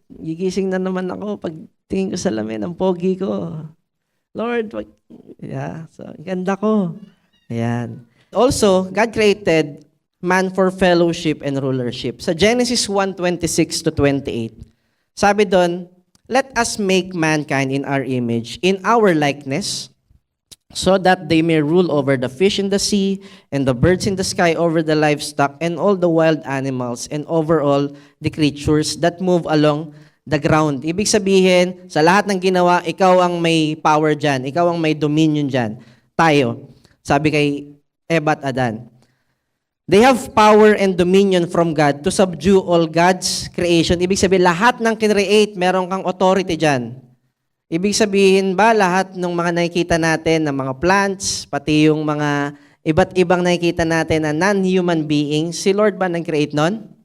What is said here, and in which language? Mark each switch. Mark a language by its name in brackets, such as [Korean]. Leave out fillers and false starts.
[Filipino] Gigising na naman ako pag tingin ko sa lamin ang pogi ko. Lord, so ganda ko. Ayan. [English] Also, God created man for fellowship and rulership. Sa Genesis 1:26-28, [Filipino] sabi doon, [English] let us make mankind in our image, in our likeness, so that they may rule over the fish in the sea, and the birds in the sky, over the livestock, and all the wild animals, and over all the creatures that move along the ground. [Filipino] Ibig sabihin, sa lahat ng ginawa, ikaw ang may power dyan. Ikaw ang may dominion dyan. Tayo. Sabi kay Eva at Adan. [English] They have power and dominion from God to subdue all God's creation. [Filipino] Ibig sabihin, lahat ng kinreate, meron kang authority dyan. Ibig sabihin ba, lahat ng mga nakikita natin, ng mga plants, pati yung mga iba't ibang nakikita natin na non-human beings, si Lord ba nag-create nun?